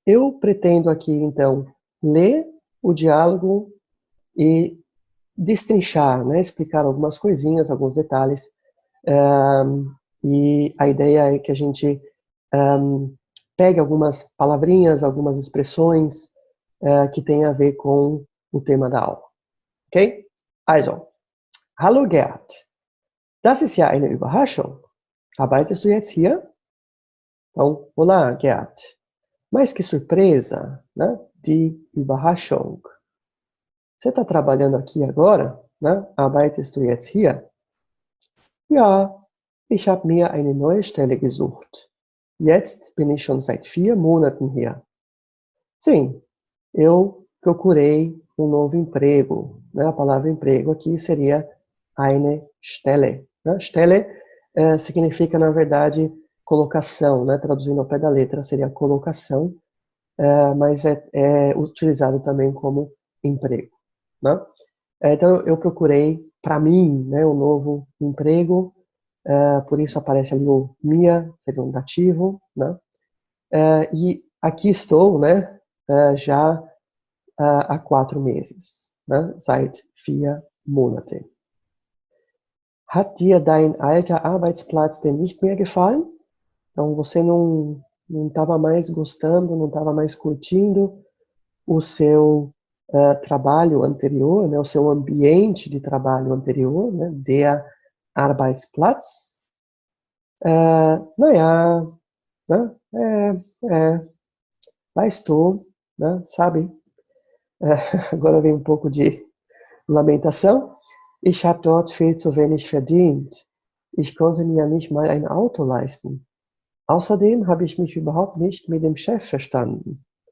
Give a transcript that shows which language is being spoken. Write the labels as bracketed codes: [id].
[pt] Eu pretendo aqui então ler o diálogo e destrinchar, né? Explicar algumas coisinhas, alguns detalhes. E a ideia é que a gente pegue algumas palavrinhas, algumas expressões que têm a ver com o tema da aula. [de] Ok? Also, hallo Gerd. Das ist ja eine Überraschung. Arbeitest du jetzt hier? [pt] Então, olá, Gerd. Mas que surpresa, né? [de] Die Überraschung. [pt] Você está trabalhando aqui agora, né? [de] Arbeitest du jetzt hier? Ja, ich habe mir eine neue Stelle gesucht. Jetzt bin ich schon seit 4 Monaten hier. [pt] Sim, eu procurei um novo emprego, né? A palavra emprego aqui seria eine Stelle, né? Stelle significa, na verdade, colocação, né? Traduzindo ao pé da letra, seria colocação, mas é utilizado também como emprego, né? Então, eu procurei, para mim, né, um novo emprego, por isso aparece ali o mir, seria um dativo, né? E aqui estou, né, já há 4 meses, né? [de] Seit 4 Monaten. Hat dir dein alter Arbeitsplatz denn nicht mehr gefallen? [pt] Então, você não estava mais gostando, não estava mais curtindo o seu trabalho anterior, né? O seu ambiente de trabalho anterior, né? [de] Der Arbeitsplatz. Naja, né? [pt] Lá estou, né? Sabe? Agora vem um pouco de lamentação. [de] Ich habe dort viel zu wenig verdient. Ich konnte mir nicht mal ein Auto leisten. Außerdem habe ich mich überhaupt nicht mit dem Chef verstanden.